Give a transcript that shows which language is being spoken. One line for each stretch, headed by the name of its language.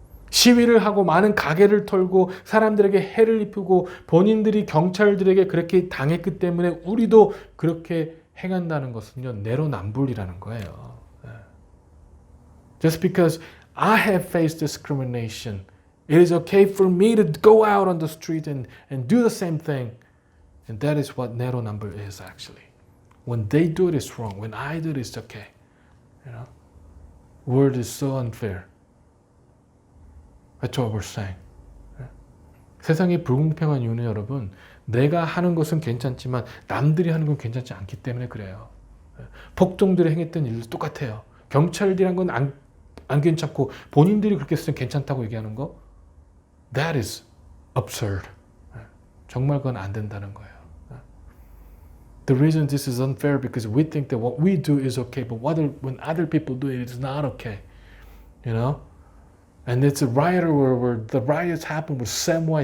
Korean: 시위를 하고 많은 가게를 털고 사람들에게 해를 입히고 본인들이 경찰들에게 그렇게 당했기 때문에 우리도 그렇게 행한다는 것은요, 내로남불이라는 거예요.
English: Just because I have faced discrimination, it is okay for me to go out on the street and do the same thing. And that is what 내로남불 is actually. When they do it, it's wrong. When I do it, it's okay. World is so unfair. That's what we're saying.
Korean: 세상이 불공평한 이유는 여러분, 내가 하는 것은 괜찮지만 남들이 하는 건 괜찮지 않기 때문에 그래요. 폭동들이 행했던 일도 똑같아요. 경찰들이 한 건 안 괜찮고 본인들이 그렇게 했으면 괜찮다고 얘기하는 거,
English: that is absurd.
Korean: 정말 그건 안 된다는 거예요.
English: The reason this is unfair because we think that what we do is okay, but when other people do it, it's not okay. And it's a riot where the riots happen with same way.